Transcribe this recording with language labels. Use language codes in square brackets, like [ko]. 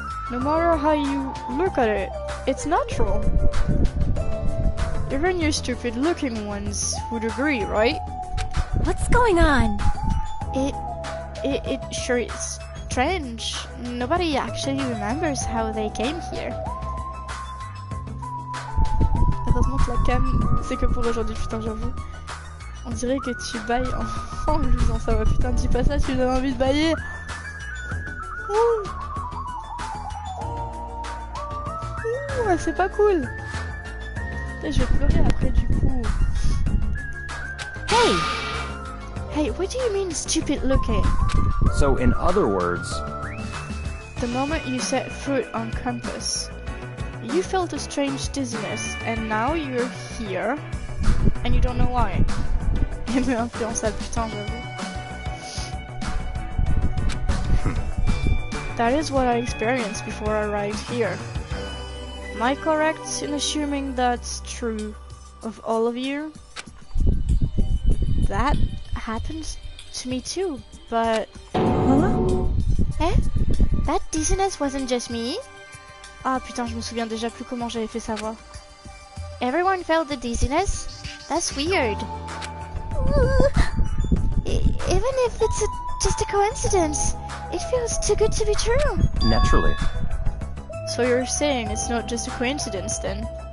[en] No matter how you look at it, it's natural. Even you stupid looking ones would agree, right? What's going on? It sure is strange. Nobody actually remembers how they came here. [fr] Heureusement que la cam, c'est que pour aujourd'hui, putain, j'avoue. On dirait que tu bailles en lisant ça. Putain, dis pas ça, tu me donnes envie de bailler. Ouh, c'est pas cool. Et je vais pleurer après du coup. [en] Hey, what do you mean stupid looking? So in other words... The moment you set foot on campus, you felt a strange dizziness, and now you're here, and you don't know why. [fr] Il me influençable, putain, j'avoue. [en] That is what I experienced before I arrived here. Am I correct in assuming that's true of all of you? That happened to me too, but... Eh? That dizziness wasn't just me. [fr] Ah putain, je me souviens déjà plus comment j'avais fait sa voix. [en] Everyone felt the dizziness? That's weird. Even if it's just a coincidence, it feels too good to be true. Naturally. So you're saying it's not just a coincidence then?